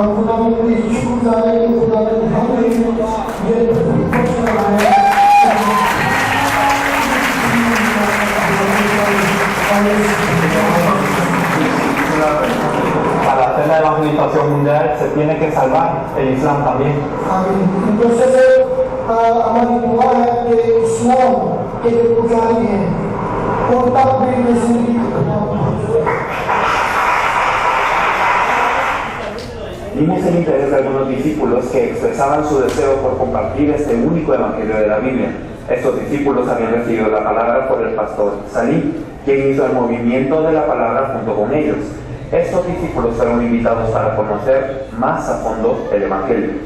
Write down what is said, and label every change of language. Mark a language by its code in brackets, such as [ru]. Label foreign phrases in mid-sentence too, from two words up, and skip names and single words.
[es] Para hacer la evangelización mundial se tiene que salvar el Islam también. Entonces, [hi] हमारी दुआ है कि इस्लाम के जो पुजारी हैं वो तब भी जिंदगी [es] Y Vimos el interés de algunos discípulos que expresaban su deseo por compartir este único evangelio de la Biblia. Estos discípulos habían recibido la palabra por el pastor Salim, quien hizo el movimiento de la palabra junto con ellos. Estos discípulos fueron invitados para conocer más a fondo el evangelio.